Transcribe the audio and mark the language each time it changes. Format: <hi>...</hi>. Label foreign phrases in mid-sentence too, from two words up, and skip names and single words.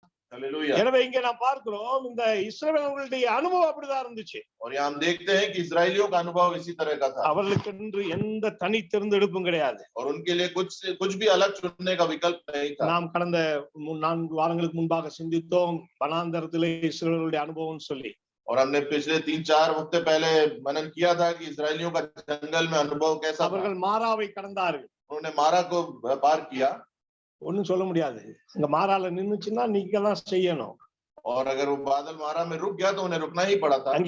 <hi>हालेलुया।</hi> <ta>எனவே இங்க நாம் பார்க்கிறோம் இந்த இஸ்ரவேலர்களுடைய அனுபவம் அப்படிதான் இருந்துச்சு.</ta> <hi>और यहाँ हम देखते हैं कि इस्राएलियों का अनुभव इसी तरह का था</hi> <ta>அவர்களுக்கென்று எந்த தனி தேர்ந்தெடுப்பும் கிடையாது.</ta> <hi>और उनके लिए कुछ भी अलग चुनने का विकल्प नहीं था।</hi> <ta>நாம் கடந்த 4 வாரங்களுக்கு முன்பாக சிந்தித்தோம் வனாந்தரத்திலே இஸ்ரவேலர்களுடைய அனுபவம் சொல்லி.</ta> <hi>और हमने पिछले 3-4 हफ्ते पहले मनन किया था कि इस्राएलियों का जंगल में अनुभव कैसा था।</hi> <ta>அவர்கள் மாராவை கடந்தார்கள்.</ta> <hi>उन्होंने मारा को पार किया।</hi> <ta>ஒண்ணும் சொல்ல முடியாது. அங்க மாரால நின்னுச்சுன்னா நீங்க தான் செய்யணும்.</ta> <hi>और अगर वो बादल मारा में रुक गया तो उन्हें रुकना ही पड़ा था।</hi>